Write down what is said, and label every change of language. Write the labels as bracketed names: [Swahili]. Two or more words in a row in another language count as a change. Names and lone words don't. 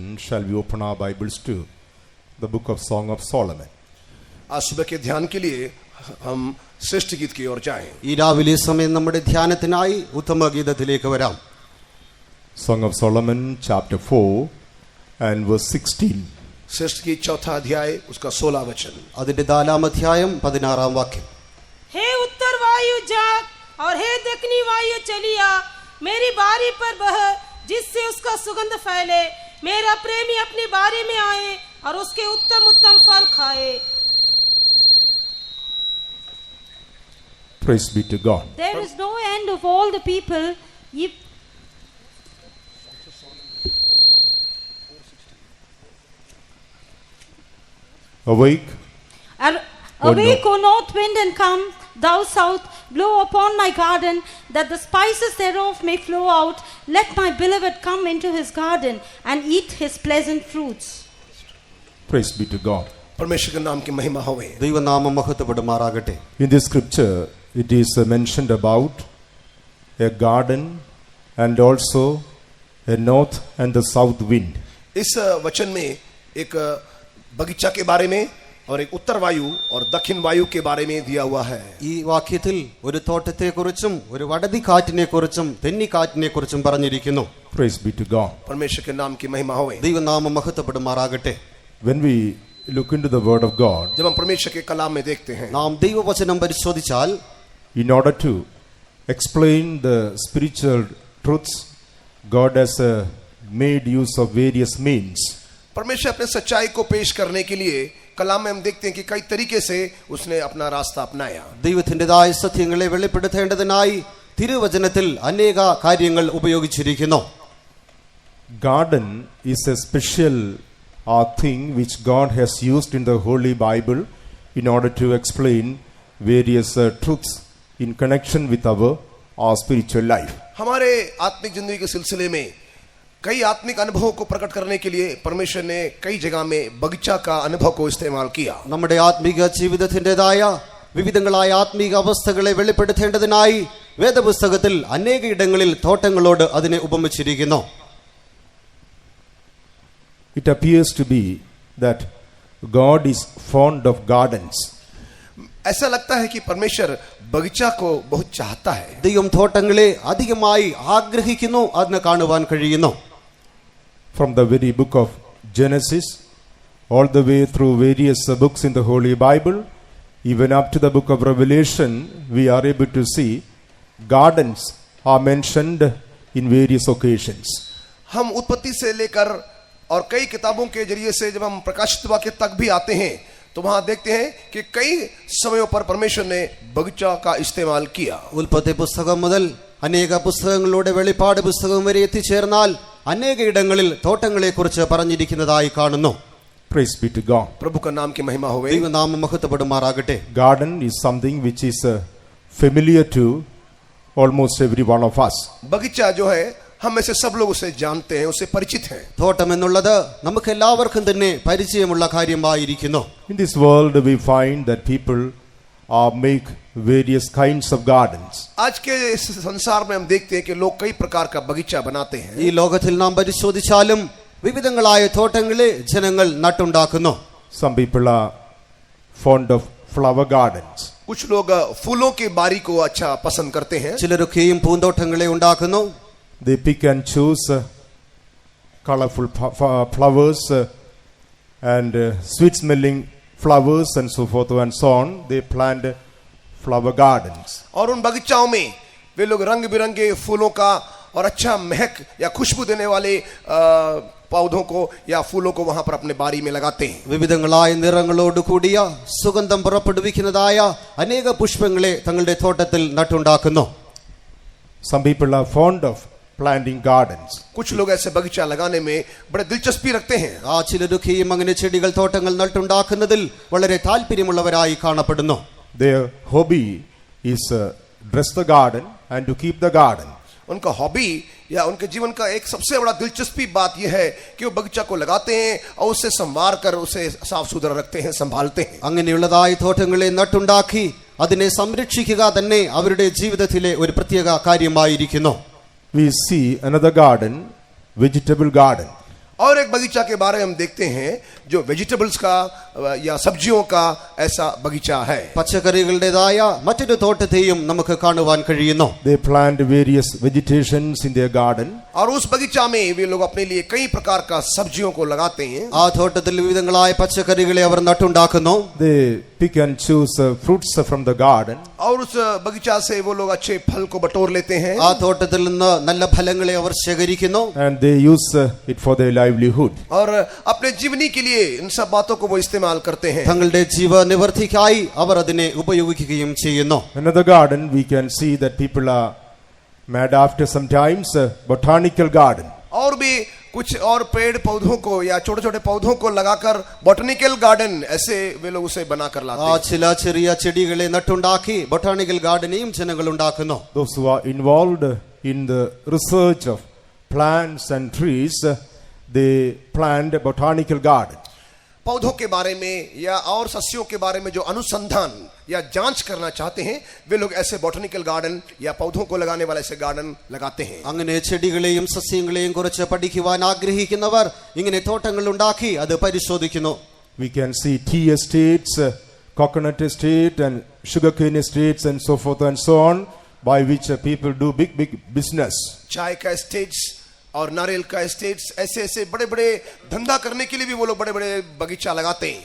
[English] shall we open our Bibles to the book of Song of Solomon. [Hindi] आज सुबह के ध्यान के लिए हम श्रेष्ठ गीत की ओर जाएं. [Malayalam] ഈ രാവിലെ സമയം നമ്മുടെ ധ്യാനത്തിനായി ഉത്തമഗീതത്തിലേക്ക് വരാം. [English] Song of Solomon chapter 4 and verse 16. [Hindi] श्रेष्ठ गीत चौथा अध्याय उसका 16 वचन. [Malayalam] അതിന്റെ 4-ാം അധ്യായം 16-ാം വാക്യം. [Hindi] हे उत्तर वायु जाग और हे दक्षिणी वायु चलिया, मेरी बारी पर बह जिससे उसका सुगंध फैले. मेरा प्रेमी अपनी बारी में आए और उसके उत्तम उत्तम फल खाए. [English] Praise be to God. There is no end of all the people. Awake, Awake, O north wind, and come, thou south, blow upon my garden, that the spices thereof may flow out. Let my beloved come into his garden and eat his pleasant fruits. praise be to God. [Hindi] परमेश्वर के नाम की महिमा होवे. [Malayalam] ദൈവനാമം മഹത്വപ്പെടുമാറാകട്ടെ. [English] In this scripture it is mentioned about a garden and also a north and the south wind. [Hindi] इस वचन में एक बगीचा के बारे में और एक उत्तर वायु और दक्षिण वायु के बारे में दिया हुआ है. [Malayalam] ഈ വാക്യത്തിൽ ഒരു തോട്ടത്തെക്കുറിച്ചും ഒരു വടതിക്കാറ്റിനെക്കുറിച്ചും തെന്നിക്കാറ്റിനെക്കുറിച്ചും പറഞ്ഞിരിക്കുന്നു. [English] Praise be to God. [Hindi] परमेश्वर के नाम की महिमा होवे. [Malayalam] ദൈവനാമം മഹത്വപ്പെടുമാറാകട്ടെ. [English] When we look into the word of God, [Hindi] जब हम परमेश्वर के कलाम में देखते हैं, [Malayalam] നാം ദൈവവചനം പരിശോധിച്ചാൽ [English] in order to explain the spiritual truths, God has made use of various means. [Hindi] परमेश्वर अपने सच्चाई को पेश करने के लिए कलाम में हम देखते हैं कि कई तरीके से उसने अपना रास्ता अपनाया. [Malayalam] ദൈവത്തിൻ്റെതായ സത്യങ്ങളെ വെളിപ്പെടുത്തേണ്ടതിനായി തിരുവചനത്തിൽ അനേക കാര്യങ്ങൾ ഉപയോഗിച്ചിരിക്കുന്നു. [English] Garden is a special thing which God has used in the Holy Bible in order to explain various truths in connection with our spiritual life. [Hindi] हमारे आत्मिक जिंदगी के सिलसिले में कई आत्मिक अनुभवों को प्रकट करने के लिए परमेश्वर ने कई जगह में बगीचा का अनुभव को इस्तेमाल किया. [Malayalam] നമ്മുടെ ആത്മീക ജീവിതത്തിൻ്റെതായ വിവിധങ്ങളായ ആത്മീക അവസ്ഥകളെ വെളിപ്പെടുത്തേണ്ടതിനായി വേദപുസ്തകത്തിൽ അനേക ഇടങ്ങളിൽ തോട്ടങ്ങളോട് അതിനെ ഉപമിച്ചിരിക്കുന്നു. [English] It appears to be that God is fond of gardens. [Hindi] ऐसा लगता है कि परमेश्वर बगीचा को बहुत चाहता है. [Malayalam] ദൈവം തോട്ടങ്ങളെ അധികമായി ആഗ്രഹിക്കുന്നു എന്ന് കാണുവാൻ കഴിയുന്നു. [English] From the very book of Genesis all the way through various books in the Holy Bible, even up to the book of Revelation, we are able to see gardens are mentioned in various occasions. [Hindi] हम उत्पत्ति से लेकर और कई किताबों के जरिए से जब हम प्रकाशित वाक्य तक भी आते हैं तो वहां देखते हैं कि कई समयों पर परमेश्वर ने बगीचा का इस्तेमाल किया. [Malayalam] ഉൽപ്പത്തി പുസ്തകം മുതൽ അനേക പുസ്തകങ്ങളുടെ വെളിപ്പാട് പുസ്തകം വരെ എത്തിച്ചേർന്നാൽ അനേക ഇടങ്ങളിൽ തോട്ടങ്ങളെക്കുറിച്ച് പറഞ്ഞിരിക്കുന്നതായി കാണുന്നു. [English] Praise be to God. [Hindi] प्रभु का नाम की महिमा होवे. [Malayalam] ദൈവനാമം മഹത്വപ്പെടുമാറാകട്ടെ. [English] Garden is something which is familiar to almost every one of us. [Hindi] बगीचा जो है हम में से सब लोग उसे जानते हैं, उससे परिचित हैं. [Malayalam] തോട്ടം എന്നുള്ളത് നമുക്ക് എല്ലാവർക്കും തന്നെ പരിചയമുള്ള കാര്യമായിരിക്കുന്നു. [English] In this world we find that people make various kinds of gardens. [Hindi] आज के इस संसार में हम देखते हैं कि लोग कई प्रकार का बगीचा बनाते हैं. [Malayalam] ഈ ലോകത്തിൽ നാം പരിശോധിച്ചാലും വിവിധങ്ങളായ തോട്ടങ്ങളെ ജനങ്ങൾ നട്ടുണ്ടാക്കുന്നു. [English] Some people are fond of flower gardens. [Hindi] कुछ लोग फूलों की बारी को अच्छा पसंद करते हैं. [Malayalam] ചിലരൊക്കെയും പൂന്തോട്ടങ്ങളെ ഉണ്ടാക്കുന്നു. [English] They pick and choose colorful flowers and sweet smelling flowers and so forth and so on. They plant flower gardens. [Hindi] और उन बगीचाओं में वे लोग रंग बिरंगे फूलों का और अच्छा महक या खुशबू देने वाले पौधों को या फूलों को वहां पर अपने बारी में लगाते हैं. [Malayalam] വിവിധങ്ങളായ നിറങ്ങളോട് കൂടിയ സുഗന്ധം പുറപ്പെടുവിക്കുന്നതായ അനേക പുഷ്പങ്ങളെ തങ്ങളുടെ തോട്ടത്തിൽ നട്ടുണ്ടാക്കുന്നു. [English] Some people are fond of planting gardens. [Hindi] कुछ लोग ऐसे बगीचा लगाने में बड़े दिलचस्पी रखते हैं. [Malayalam] ആ ചിലരൊക്കെയും അങ്ങനെ ചെടികൾ തോട്ടങ്ങൾ നട്ടുണ്ടാക്കുന്നതിൽ വളരെ താല്പര്യമുള്ളവരായി കാണപ്പെടുന്നു. [English] Their hobby is dress the garden and to keep the garden. [Hindi] उनका हॉबी या उनके जीवन का एक सबसे बड़ा दिलचस्पी बात यह है कि वो बगीचा को लगाते हैं और उसे संवार कर उसे साफ सुथरा रखते हैं, संभालते हैं. [Malayalam] അങ്ങനെയുള്ളതായി തോട്ടങ്ങളെ നട്ടുണ്ടാക്കി അതിനെ സംരക്ഷിക്കുക തന്നെ അവരുടെ ജീവിതത്തിലെ ഒരു പ്രത്യേക കാര്യമായിരിക്കുന്നു. [English] We see another garden, vegetable garden. [Hindi] और एक बगीचा के बारे में हम देखते हैं जो वेजिटेबल्स का या सब्जियों का ऐसा बगीचा है. [Malayalam] പച്ചക്കറികളുടേതായ മറ്റൊരു തോട്ടത്തെയും നമുക്ക് കാണുവാൻ കഴിയുന്നു. [English] They plant various vegetations in their garden. [Hindi] और उस बगीचा में वे लोग अपने लिए कई प्रकार का सब्जियों को लगाते हैं. [Malayalam] ആ തോട്ടത്തിൽ വിവിധങ്ങളായ പച്ചക്കറികളെ അവർ നട്ടുണ്ടാക്കുന്നു. [English] They pick and choose fruits from the garden. [Hindi] और उस बगीचा से वो लोग अच्छे फल को बटोर लेते हैं. [Malayalam] ആ തോട്ടത്തിൽ നിന്ന് നല്ല ഫലങ്ങളെ അവർ ശേഖരിക്കുന്നു. [English] And they use it for their livelihood. [Hindi] और अपने जीवनी के लिए इन सब बातों को वो इस्तेमाल करते हैं. [Malayalam] തങ്ങളുടെ ജീവനിവൃത്തിക്കായി അവർ അതിനെ ഉപയോഗിക്കുകയും ചെയ്യുന്നു. [English] Another garden we can see that people are mad after sometimes botanical garden. [Hindi] और भी कुछ और पेड़ पौधों को या छोटे छोटे पौधों को लगाकर [English] botanical garden [Hindi] ऐसे वे लोग उसे बनाकर लाते ആ हैं. [Malayalam] ചില ചെറിയ ചെടികളെ നട്ടുണ്ടാക്കി [English] botanical garden [Malayalam] ജനങ്ങൾ ഉണ്ടാക്കുന്നു. [English] Those who are involved in the research of plants and trees, they plant a botanical garden. [Hindi] पौधों के बारे में या और सस्यों के बारे में जो अनुसंधान या जांच करना चाहते हैं वे लोग ऐसे [English] botanical garden [Hindi] या पौधों को लगाने वाले ऐसे गार्डन लगाते हैं. [Malayalam] അങ്ങനെ ചെടികളെയും സസ്യങ്ങളെയും കുറിച്ച് പഠിക്കുവാൻ ആഗ്രഹിക്കുന്നവർ ഇങ്ങനെ തോട്ടങ്ങൾ ഉണ്ടാക്കി അത് പരിശോധിക്കുന്നു. [English] We can see tea estates, coconut estate and sugarcane estates and so forth and so on, by which people do big business. [Hindi] चाय का स्टेट्स और नारियल का स्टेट्स ऐसे ऐसे बड़े बड़े धंधा करने के लिए भी वो लोग बड़े बड़े बगीचा लगाते हैं.